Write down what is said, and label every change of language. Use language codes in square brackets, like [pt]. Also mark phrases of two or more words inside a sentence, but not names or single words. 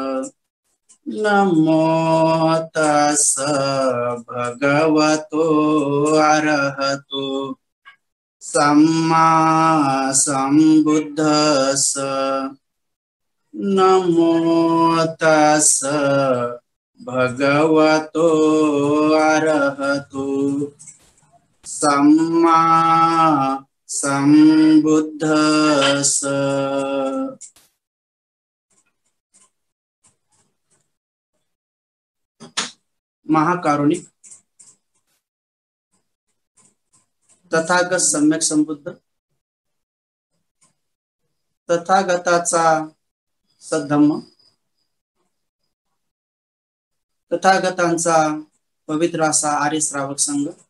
[pi] नमो तस् भगवतो अरहतो सम्मा सम्बुद्धस्स। नमो तस् भगवतो अरहतो सम्मा सम्बुद्धस्स। [mr] महाकारुणिक तथागत सम्यक संबुद्ध तथागताचा सद्धम्म तथागतांचा पवित्र असा आर्य श्रावक संघ